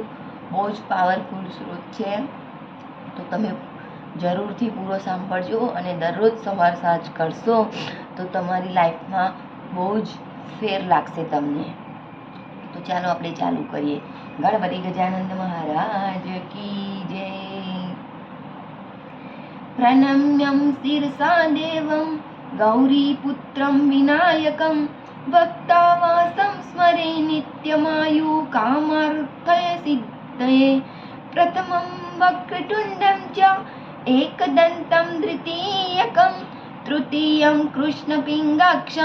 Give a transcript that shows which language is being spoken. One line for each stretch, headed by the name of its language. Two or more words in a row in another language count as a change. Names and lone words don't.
Gujarati: બહુ જ પાવરફુલ સ્ત્રોત છે, તો તમે જરૂરથી પૂરો સાંભળજો અને દરરોજ સવાર સાંજ કરશો તો તમારી લાઈફમાં બહુ જ ફેર લાગશે તમને। તો ચાલો આપણે ચાલુ કરીએ। ગણપતિ ગજાનંદ
Hindi: महाराज की जय।
Sanskrit: प्रणम्यं शिरसा देवं गौरीपुत्रं विनायकं भक्तावासं स्मरे नित्यमायुकामार्थसिद्धये। प्रथमं वक्रतुण्डं च एकदन्तं द्वितीयकं तृतीयं कृष्णपिङ्गाक्षं